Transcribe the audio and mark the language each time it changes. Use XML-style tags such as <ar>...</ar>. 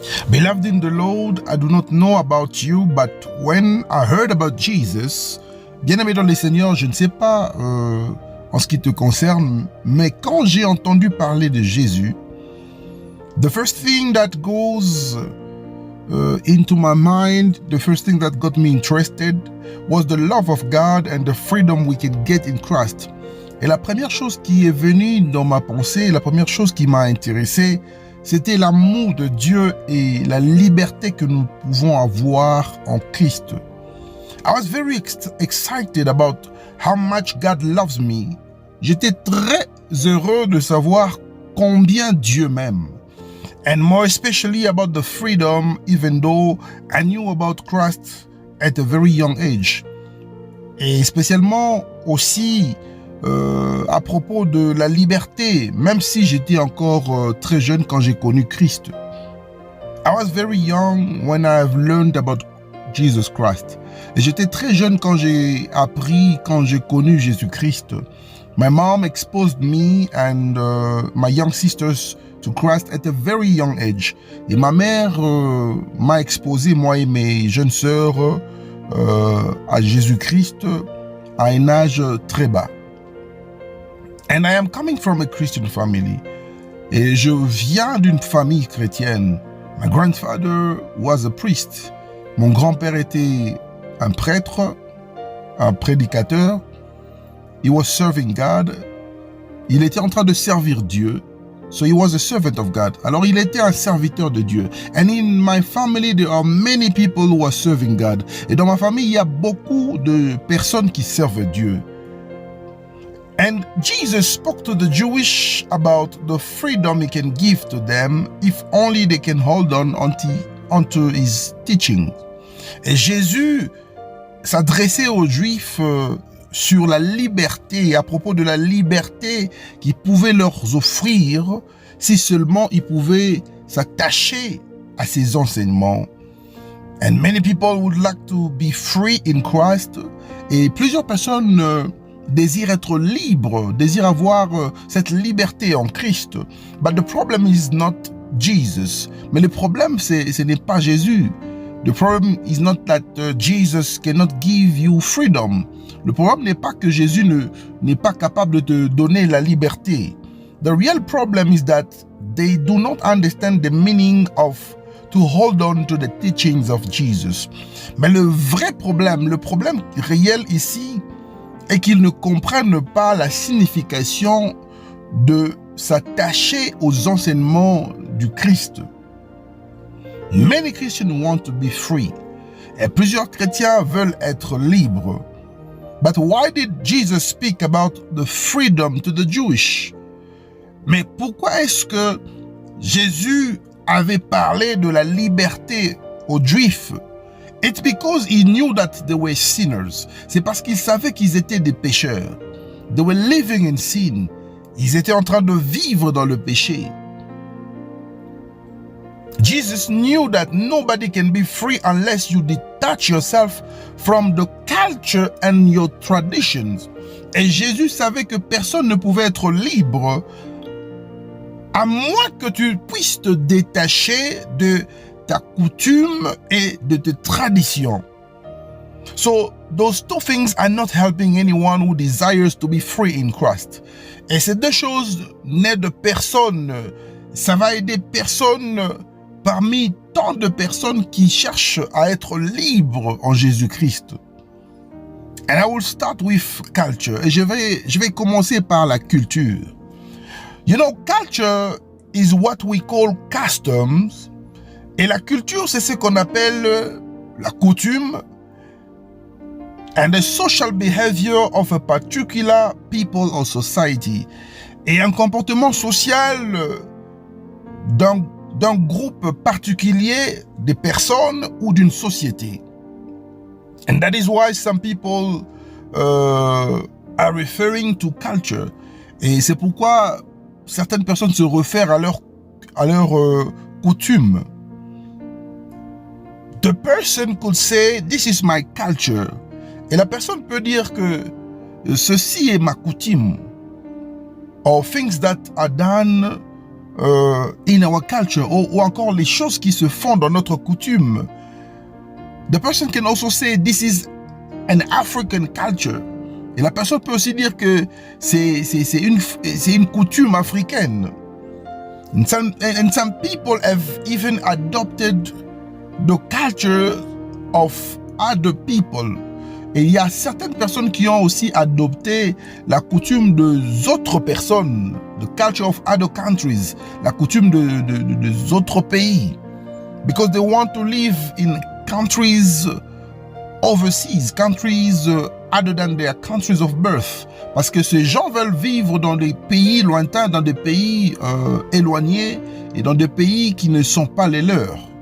<en>Beloved in the Lord, I do not know about you, but when I heard about Jesus,</en> <fr>bien-aimé dans le Seigneur, je ne sais pas en ce qui te concerne, mais quand j'ai entendu parler de Jésus,</fr> <en>the first thing that goes into my mind, the first thing that got me interested was the love of God and the freedom we can get in Christ.</en> <fr>Et la première chose qui est venue dans ma pensée, la première chose qui m'a intéressé, c'était l'amour de Dieu et la liberté que nous pouvons avoir en Christ.</fr> <en>I was very excited about how much God loves me.</en> <fr>J'étais très heureux de savoir combien Dieu m'aime.</fr> <en>And more especially about the freedom, even though I knew about Christ at a very young age.</en> <fr>Et spécialement aussi à propos de la liberté, même si j'étais encore très jeune quand j'ai connu Christ.</fr> <en>I was very young when I've learned about Jesus Christ.</en> <fr>Et j'étais très jeune quand j'ai connu Jésus-Christ.</fr> <en>My mom exposed me and my young sisters to Christ at a very young age.</en> <fr>Et ma mère m'a exposé, moi et mes jeunes sœurs, à Jésus-Christ à un âge très bas.</fr> <en>And I am coming from a Christian family.</en> <fr>Et je viens d'une famille chrétienne.</fr> <en>My grandfather was a priest.</en> <fr>Mon grand-père était un prêtre, un prédicateur.</fr> <en>He was serving God.</en> <fr>Il était en train de servir Dieu.</fr> <en>So he was a servant of God.</en> <fr>Alors il était un serviteur de Dieu.</fr> <en>And in my family, there are many people who are serving God.</en> <fr>Et dans ma famille, il y a beaucoup de personnes qui servent Dieu.</fr> <en>And Jesus spoke to the Jewish about the freedom he can give to them if only they can hold on onto his teaching.</en> <fr>Et Jésus s'adressait aux Juifs sur la liberté, à propos de la liberté qu'il pouvait leur offrir si seulement ils pouvaient s'attacher à ses enseignements.</fr> <en>And many people would like to be free in Christ.</en> <fr>Et plusieurs personnes désirent être libres, désirent avoir cette liberté en Christ.</fr> <en>But the problem is not Jesus.</en> <fr>Mais le problème, ce n'est pas Jésus.</fr> <en>The problem is not that Jesus cannot give you freedom.</en> <fr>Le problème n'est pas que Jésus n'est pas capable de te donner la liberté.</fr> <en>The real problem is that they do not understand the meaning of to hold on to the teachings of Jesus.</en> <fr>Mais le problème réel ici, est qu'ils ne comprennent pas la signification de s'attacher aux enseignements du Christ.</fr> <en>Many Christians want to be free.</en> <fr>Et plusieurs chrétiens veulent être libres.</fr> <en>But why did Jesus speak about the freedom to the Jewish?</en> <fr>Mais pourquoi est-ce que Jésus avait parlé de la liberté aux Juifs?</fr> <en>It's because he knew that they were sinners.</en> <fr>C'est parce qu'il savait qu'ils étaient des pécheurs.</fr> <en>They were living in sin.</en> <fr>Ils étaient en train de vivre dans le péché.</fr> <en>Jesus knew that nobody can be free unless you detach yourself from the culture and your traditions.</en> <fr>Et Jésus savait que personne ne pouvait être libre à moins que tu puisses te détacher de ta coutume et de tes traditions.</fr> <en>So, those two things are not helping anyone who desires to be free in Christ.</en> <fr>Et ces deux choses n'aident de personne. Ça va aider personne parmi tant de personnes qui cherchent à être libres en Jésus-Christ.</fr> <en>And I will start with culture.</en> <fr>Et je vais commencer par la culture.</fr> <en>You know, culture is what we call customs.</en> <fr>Et la culture, c'est ce qu'on appelle la coutume</fr> <en>and the social behavior of a particular people or society.</en> <fr>Et un comportement social d'un groupe particulier de personnes ou d'une société.</fr> <en>And that is why some people are referring to culture.</en> <fr>Et c'est pourquoi certaines personnes se réfèrent à leur coutume.</fr> <en>The person could say, this is my culture.</en> <fr>Et la personne peut dire que ceci est ma coutume.</fr> <en>Or things that are done in our culture.</en> <fr>Ou encore les choses qui se font dans notre coutume.</fr> <en>The person can also say, this is an African culture.</en> <fr>Et la personne peut aussi dire que c'est une coutume africaine.</fr> <en>And some people have even adopted the culture of other people.</en> <fr>Et il y a certaines personnes qui ont aussi adopté la coutume des autres personnes,</fr> <en>the culture of other countries,</en> <fr>la coutume des autres pays.</fr> <en>Because they want to live in countries overseas, countries other than their countries of birth.</en> <fr>Parce que ces gens veulent vivre dans des pays lointains, dans des pays éloignés et dans des pays qui ne sont pas les leurs.</fr>